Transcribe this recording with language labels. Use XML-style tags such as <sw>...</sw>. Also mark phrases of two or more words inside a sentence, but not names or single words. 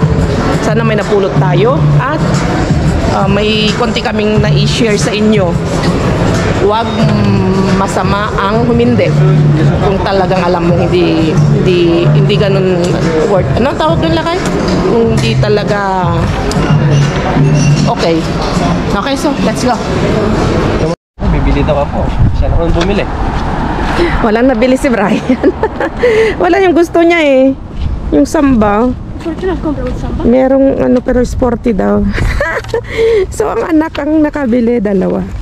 <tl>Sana may napulot tayo at may konti kaming na-i-share sa inyo. Huwag masama ang humindi. Kung talagang alam mo hindi ganun worth. Anong tawag doon lakay? Kung hindi talaga okay.</tl> <en>Okay, so let's go.</en> <tl>Bibili daw ako. Siya naman bumili. Walang nabili si Brian. Wala yung gusto niya eh. Yung samba.</tl> <es>¿Por qué no has comprado un samba?</es> <tl>Merong pero sporty daw. So ang anak ang nakabili, dalawa.</tl>